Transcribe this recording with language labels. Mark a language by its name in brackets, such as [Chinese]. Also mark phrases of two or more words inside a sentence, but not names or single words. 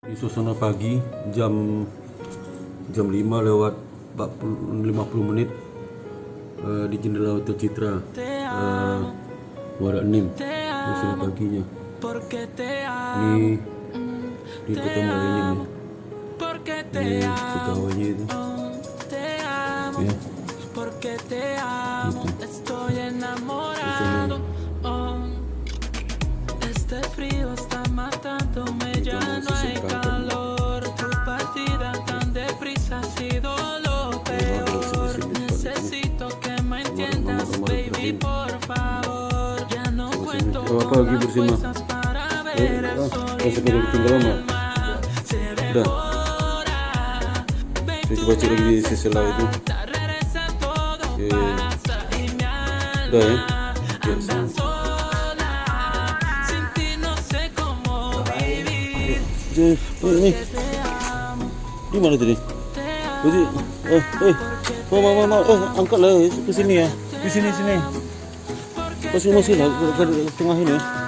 [Indonesian] Di suasana pagi jam 5 lewat 50 menit di jendela Hotel Citra Muara Enim. Suasana paginya ini di Kota Muara Enim ya. Ini pegawainya itu ya. [Spanish] Este frío está matándome, ya no hay calor. Tu partida tan deprisa ha sido lo peor. Necesito que me entiendas, baby, por favor. Ya no cuento con las fuerzas para ver el sol y mi alma se devora. Baby, tú me haces falta, regresa, todo pasa y mi alma anda sola. [Indonesian] Ini di mana tadi? Mama, angkatlah ke sini ya. Di sini. Masih lah ke tengah ini.